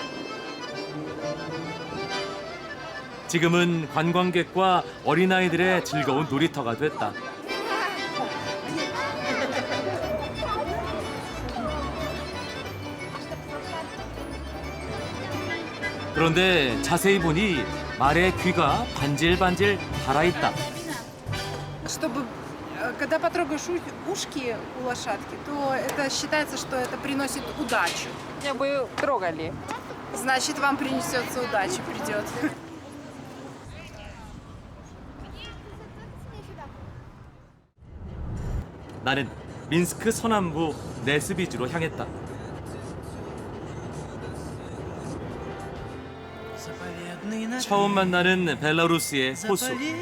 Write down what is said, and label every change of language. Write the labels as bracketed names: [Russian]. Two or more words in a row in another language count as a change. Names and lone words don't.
[Korean] 지금은 관광객과 어린아이들의 즐거운 놀이터가 됐다. 그런데 자세히 보니 말의 귀가 반질반질 달아있다. [Russian] Чтобы, когда потрогаешь ушки у лошадки, то это считается, что это приносит удачу. Меня бы трогали. Значит, вам принесется удача, придет. [Korean] 나는 민스크 서남부 네스비주로 향했다. 처음 만나는 벨라루스의 호수.